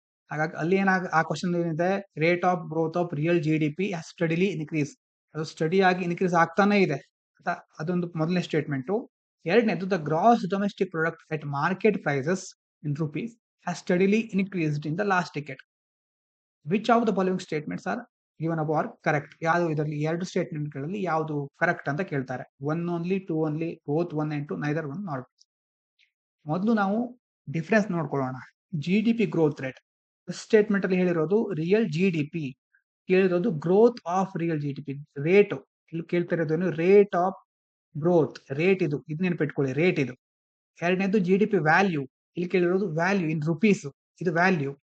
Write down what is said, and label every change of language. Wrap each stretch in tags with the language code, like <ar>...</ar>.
<kn>ಹಾಗಾಗಿ ಅಲ್ಲಿ ಆ</kn> <en>question ಏನಿದೆ, rate of growth of real GDP has steadily increase,</en> <kn>ಅದು ಸ್ಟಡಿ ಆಗಿ ಇನ್ಕ್ರೀಸ್ ಆಗ್ತಾನೆ ಇದೆ. ಅದೊಂದು ಮೊದಲನೇ ಸ್ಟೇಟ್ಮೆಂಟು. ಎರಡನೇದು,</kn> <en>The gross domestic product at market prices in rupees has steadily increased in the last decade. Which of the following statements are given above are correct?</en> <kn>ಯಾವುದು ಇದರಲ್ಲಿ ಎರಡು ಸ್ಟೇಟ್ಮೆಂಟ್ ಗಳಲ್ಲಿ ಯಾವುದು ಕರೆಕ್ಟ್ ಅಂತ ಕೇಳ್ತಾರೆ.</kn> <en>1 only, 2 only, both 1 and 2, neither 1 nor 2.</en> <kn>ಮೊದಲು ನಾವು difference ನೋಡ್ಕೊಳ್ಳೋಣ.</kn> <en>GDP growth rate statement</en> <kn>ಅಲ್ಲಿ ಹೇಳಿರೋದು</kn> <en>Real GDP, ಕೇಳಿರೋದು growth of real GDP. Rate</en> <kn>ಇಲ್ಲಿ ಕೇಳ್ತಿರೋದೇನು?</kn> <en>Rate of growth. Rate</en> <kn>ಇದು ನೆನಪಿಟ್ಕೊಳ್ಳಿ,</kn> <en>Rate ಇದು. ಎರಡನೇದು GDP value,</en> <kn>ಇಲ್ಲಿ ಕೇಳಿರೋದು</kn> <en>Value in rupees, ಇದು value.</en>